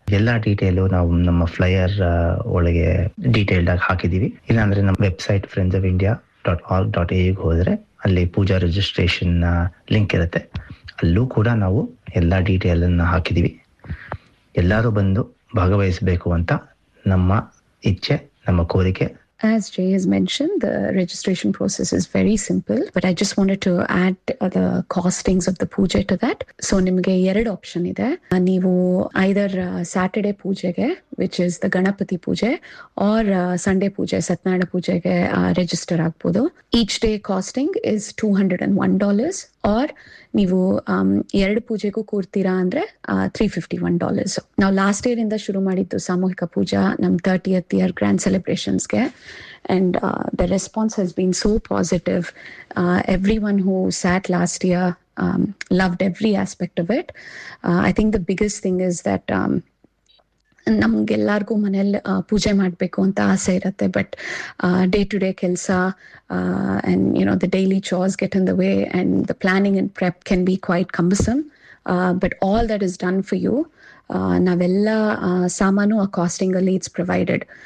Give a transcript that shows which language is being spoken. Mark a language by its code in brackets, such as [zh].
[kn] ಎಲ್ಲಾ ಡೀಟೇಲು ನಾವು ನಮ್ಮ ಫ್ಲೈಯರ್ ಒಳಗೆ ಡೀಟೇಲ್ಡ್ ಆಗಿ ಹಾಕಿದೀವಿ. ಇಲ್ಲಾಂದ್ರೆ ನಮ್ಮ ವೆಬ್ಸೈಟ್ friendsofindia.org.au ಹೋದ್ರೆ ಅಲ್ಲಿ ಪೂಜಾ ರಿಜಿಸ್ಟ್ರೇಷನ್ ಲಿಂಕ್ ಇರುತ್ತೆ, ಅಲ್ಲೂ ಕೂಡ ನಾವು ಎಲ್ಲಾ ಡೀಟೇಲ್ ಅನ್ನ ಹಾಕಿದೀವಿ. ಎಲ್ಲರೂ ಬಂದು ಭಾಗವಹಿಸಬೇಕು ಅಂತ ನಮ್ಮ ಇಚ್ಛೆ, ನಮ್ಮ ಕೋರಿಕೆ. [en] As Jay has mentioned, the registration process is very simple, but I just wanted to add the costings of the puja to that. So [kn] nimge erad [en] option [kn] ide, neevu [en] either Saturday pujege, which is the Ganapati puja, or Sunday puja, Satyanarayana pujege register [kn] aagbodu. [en] Each day costing is $201, or [kn] neevu erad pujegu koortira andre [en] $351. Now last year [kn] inda shuru madiddu samuhika puja nam [en] 30th year grand celebrations [kn] ge. [en] And the response has been so positive. Everyone who sat last year loved every aspect of it. I think the biggest thing is that [kn] ನಮ್ಗೆಲ್ಲಾರ್ಗು ಮನೇಲಿ ಪೂಜೆ ಮಾಡ್ಬೇಕು ಅಂತ ಆಸೆ ಇರತ್ತೆ, [en] But day to day ಕೆಲಸ and you know the daily chores get in the way and the planning and prep can be quite cumbersome. But all that is done for you. [kn] ನಾವೆಲ್ಲ ಸಾಮಾನು ಆ ಕಾಸ್ಟಿಂಗಲ್ಲಿ [en] It's provided.